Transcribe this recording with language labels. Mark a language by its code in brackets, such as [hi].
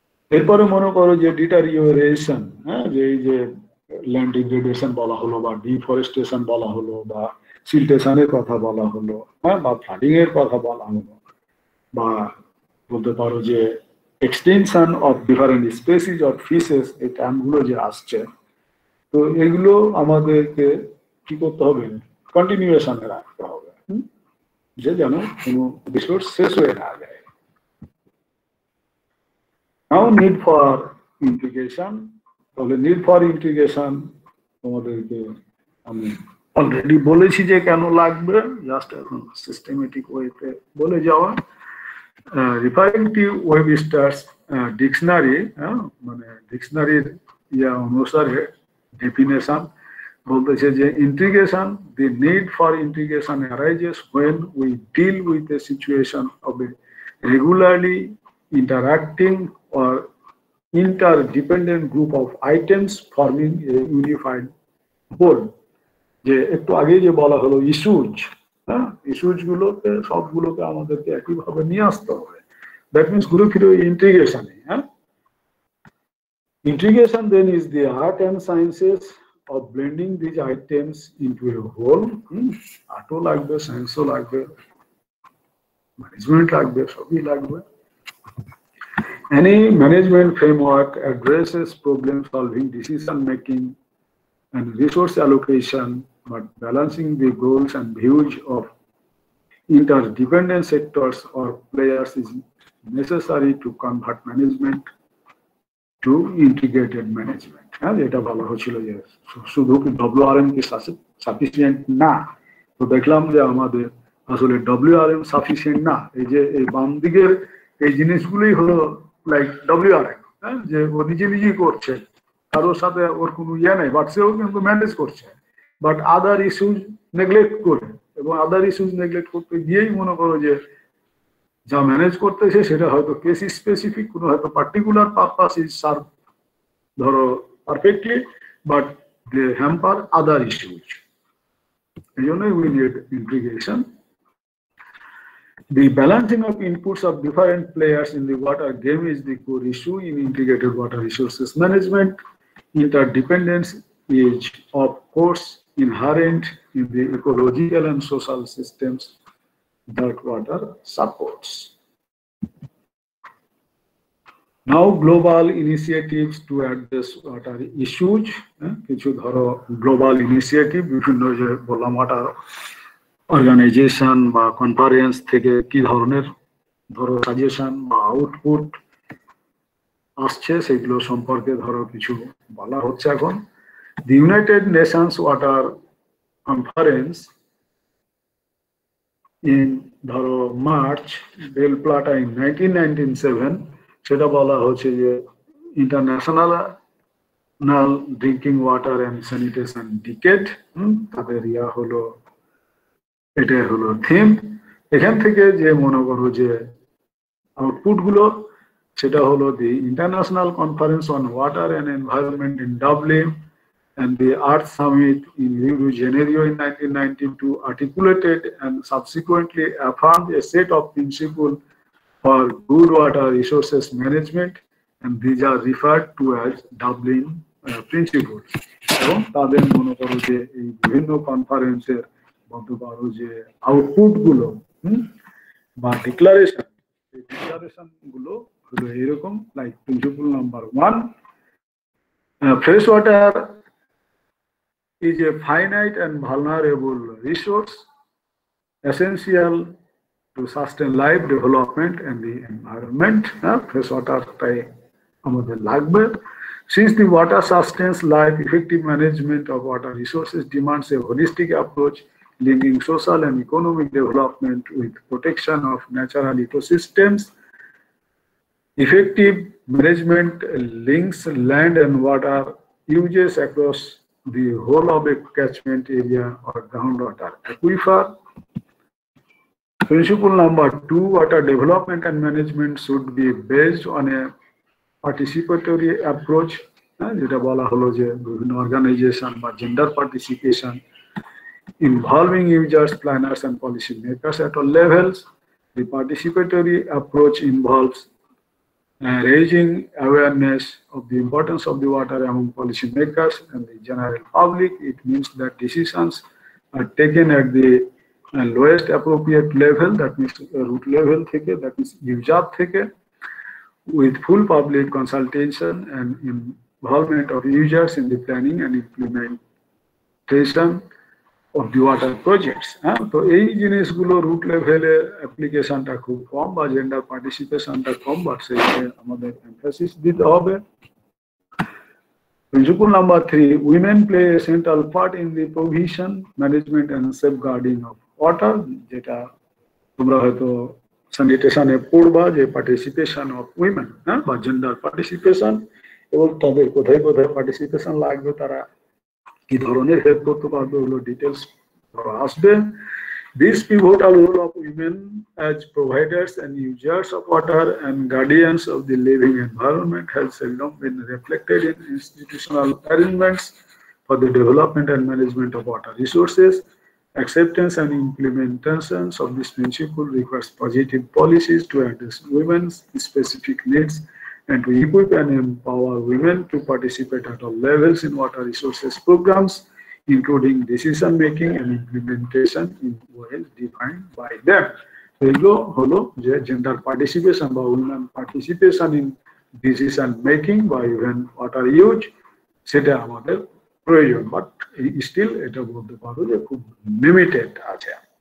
[bn] এরপরে মনে করো যে ডিটারিওরেশন, হ্যাঁ, যে এই যে ল্যান্ড ডিগ্রেডেশন বলা হলো, বা ডিফরেস্টেশন বলা হলো, বা সিল্টেশনের কথা বলা হলো, হ্যাঁ, বা ফ্লাডিং এর কথা বলা হলো, বা বলতে পারো যে extension of different species of fishes, এই টার্মগুলো যে আসছে, তো এগুলো আমাদেরকে কি করতে হবে, কন্টিনিউয়েশনে রাখতে হবে, যে যেন কোনো রিসোর্স শেষ হয়ে না যায়। নাও নিড ফর ইন্টিগ্রেশন, তাহলে নিড ফর ইন্টিগ্রেশন তোমাদেরকে আমি অলরেডি বলেছি যে কেন লাগবে, জাস্ট এখন সিস্টেমেটিক ওয়েতে বলে যাওয়া। রিফারিং টু ওয়েবস্টারস ডিকশনারি, মানে ডিকশনারির ইয়া অনুসারে ডেফিনেশন বলতেছে যে integration, the need for integration arises [en] when we deal with a situation of a regularly interacting or interdependent group of items forming a unified whole। [bn] যে একটু আগে যে বলা হলো ইস্যুজ, হ্যাঁ, ইস্যুজ গুলোকে সবগুলোকে আমাদেরকে একইভাবে নিয়ে আসতে হবে, দ্যাট মিনস ঘুরে ফিরে ইন্টিগ্রেশনে। হ্যাঁ, [en] Integration then is the art and sciences of blending these items into a whole. [bn] Artও লাগবে, সায়েন্সও লাগবে, ম্যানেজমেন্ট লাগবে, সবই লাগবে। [en] Any management framework addresses problem solving, decision making, and resource allocation, but balancing the goals and views of interdependent sectors or players is necessary to convert management to integrated management. [bn] হ্যাঁ, এটা বলা হচ্ছিল যে শুধু কি WRM কি sufficient না, তো দেখলাম যে আমাদের আসলে WRM সাফিসিয়েন্ট না। এই যে এই বাম দিকের এই জিনিসগুলোই হলো লাইক WRM, হ্যাঁ, যে ও নিজে নিজেই করছে, কারোর সাথে ওর কোনো ইয়ে নেই, বাট সেও কিন্তু ম্যানেজ করছে, বাট আদার ইস্যুজ নেগলেক্ট করে, এবং আদার ইস্যুজ নেগলেক্ট করতে গিয়েই মনে করো যে যা ম্যানেজ করতেছে সেটা হয়তো কেস স্পেসিফিক, কোনো হয়তো পার্টিকুলার পারপাস ইজ সার্ভ ধরো perfectly, but they hamper other issues. এই জন্যই we need integration. [en] The balancing of inputs of different players in the water game is the core issue in integrated water resources management. Interdependence is, of course, inherent in the ecological and social systems that water supports. Now, global initiatives to address water issues. [bn] কিছু ধরো global initiative, বিভিন্ন যে বললাম water organisation বা conference থেকে কি ধরনের ধরো সাজেশন বা আউটপুট আসছে সেগুলো সম্পর্কে ধরো কিছু বলা হচ্ছে এখন। [en] The United Nations water conference in ধরো Mar del Plata in 1997, সেটা বলা হচ্ছে যে international drinking water and sanitation decade. [bn] তাদের ইয়া হলো, এটাই হলো থিম। এখান থেকে যে মনে করো যে আউটপুট গুলো, সেটা হলো [en] The international conference on water and environment in Dublin and the Earth Summit in Rio de Janeiro in 1992 articulated and subsequently affirmed a set of principles for good water resources management, and these are referred to as Dublin principles. [bn] এবং তাদের মনে করো যে এই বিভিন্ন কনফারেন্সের বলতে পারো যে আউটপুট গুলো বা ডিক্লারেশন, এই ডিক্লারেশন গুলো হলো এরকম, like principle number 1, fresh water [en] is a finite and vulnerable resource essential to sustain life, development and the environment. [bn] Fresh water tai amader lagbe. [en] Since the water sustains life, effective management of water resources demands a holistic approach linking social and economic development with protection of natural ecosystems. Effective management links land and water uses across the whole of a catchment area or groundwater aquifer. Principle number 2, water development and management should be based on a participatory approach. [bn] যেটা বলা হলো যে বিভিন্ন organisation বা gender participation [en] involving users, planners and policy makers at all levels. The participatory approach involves raising awareness of the importance of the water among policymakers and the general public. It means that decisions are taken at the lowest appropriate level, that means root level theke, that means user theke, with full public consultation and involvement of users in the planning and implementation of the water projects. [bn] তো এই জিনিসগুলো root লেভেলে অ্যাপ্লিকেশনটা খুব কম বা gender পার্টিসিপেশনটা com, but সেইটা আমাদের emphasis দিতে হবে। [en] Principle number 3, women play a central part in the provision, management and safeguarding of water, [bn] যেটা তোমরা হয়তো স্যানিটেশনে পড়বা যে পার্টিসিপেশন অফ উইমেন, বা জেন্ডার পার্টিসিপেশন, এবং তাদের কোথায় কোথায় পার্টিসিপেশন লাগবে, তারা কি ধরনের হেল্প করতে পারবে, ওগুলো ডিটেলস আসবে। [en] This pivotal role of women as providers and users of water and guardians of the living environment has seldom been reflected in institutional arrangements for the development and management of water resources. Acceptance and implementation of this principle requires positive policies to address women's specific needs and to equip and empower women to participate at all levels in water resources programs, including decision making and implementation in ways defined by them. [bn] এগুলো হলো যে gender participation বা women participation in decision making বা even water use, সেটা আমাদের প্রয়োজন, but still এটা বলতে পারো যে খুব লিমিটেড আছে।